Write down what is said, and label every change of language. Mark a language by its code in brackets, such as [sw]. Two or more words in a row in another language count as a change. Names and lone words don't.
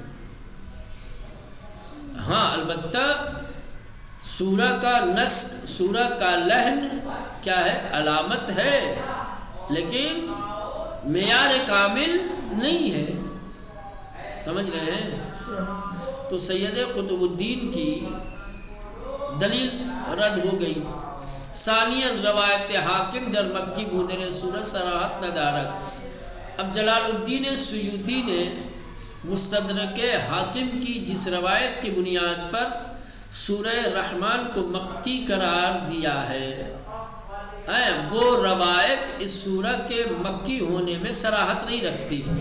[ur] ہاں البتہ سورہ کا نسق، سورہ کا لحن کیا ہے؟ علامت ہے، لیکن معیار کامل نہیں ہے۔ سمجھ رہے ہیں؟ تو سید قطب الدین کی دلیل رد ہو گئی۔ [fa] ثانیاً روایت حاکم در مکی بودن سورہ صراحت ندارت۔ [ur] اب جلال الدین سیوطی نے مستدرک حاکم کی جس روایت کی بنیاد پر سورہ رحمان کو مکی قرار دیا ہے، وہ روایت اس سورہ کے مکی ہونے میں صراحت نہیں رکھتی۔